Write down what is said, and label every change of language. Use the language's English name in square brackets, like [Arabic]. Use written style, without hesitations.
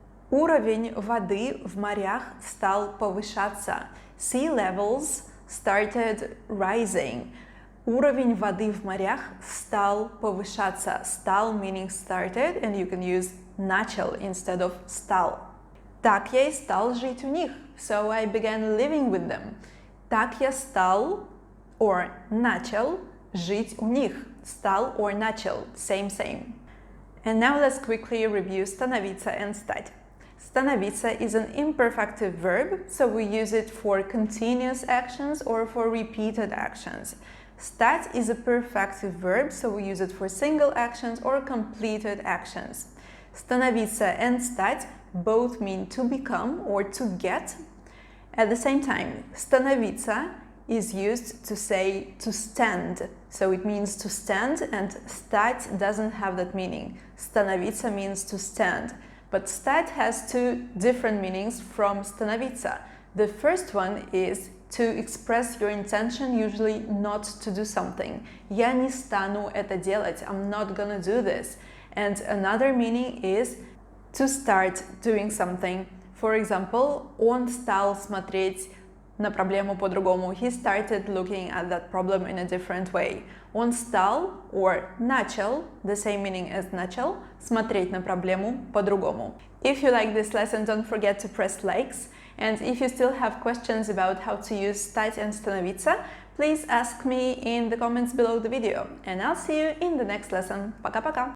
[Russian] Уровень воды в морях стал повышаться. [English] Sea levels started rising. [Russian] Уровень воды в морях стал повышаться. [English] Стал meaning started, and you can use начал instead of стал. [Russian] Так я и стал жить у них. [English] So I began living with them. [Russian] Так я стал or начал жить у них. [English] Стал or начал, same. And now let's quickly review становиться and стать. Становиться is an imperfective verb, so we use it for continuous actions or for repeated actions. Стать is a perfective verb, so we use it for single actions or completed actions. Становиться and стать both mean to become or to get. At the same time, становиться is used to say to stand, so it means to stand, and стать doesn't have that meaning. Становиться means to stand, but стать has two different meanings from становиться. The first one is to express your intention, usually not to do something. [Russian] Я не стану это делать. [English] I'm not gonna do this. And another meaning is to start doing something. For example, [Russian] он стал смотреть на проблему по-другому. [English] He started looking at that problem in a different way. [Russian] Он стал, or начал, [English] the same meaning as [Russian] начал, смотреть на проблему по-другому. [English] If you like this lesson, don't forget to press likes. And if you still have questions about how to use стать and становиться, please ask me in the comments below the video. And I'll see you in the next lesson. [Russian] Пока-пока!